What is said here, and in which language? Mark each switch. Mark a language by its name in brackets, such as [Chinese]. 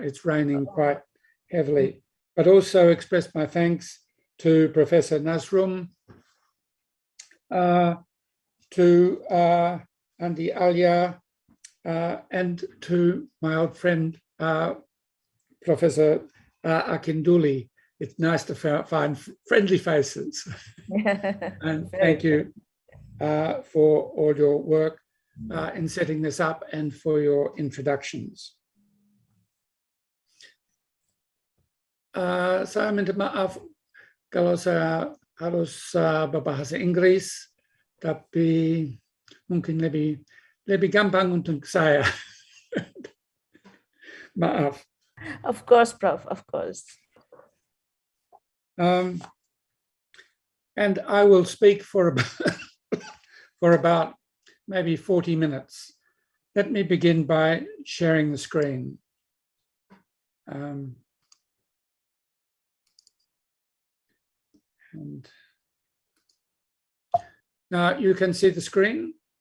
[English] It's raining quite heavily, but also express my thanks to Professor Nasrum, to Andi Alia, and to my old friend, Professor Akinduli. It's nice to find friendly faces. And thank you for all your work in setting this up and for your introductions. [Indonesian] Saya minta maaf kalau saya harus berbahasa Inggris, tapi mungkin lebih gampang untuk saya. Maaf. [English] Of course, Prof, of course. And I will speak for about maybe 40 minutes. Let me begin by sharing the screen. And now you can see the screen.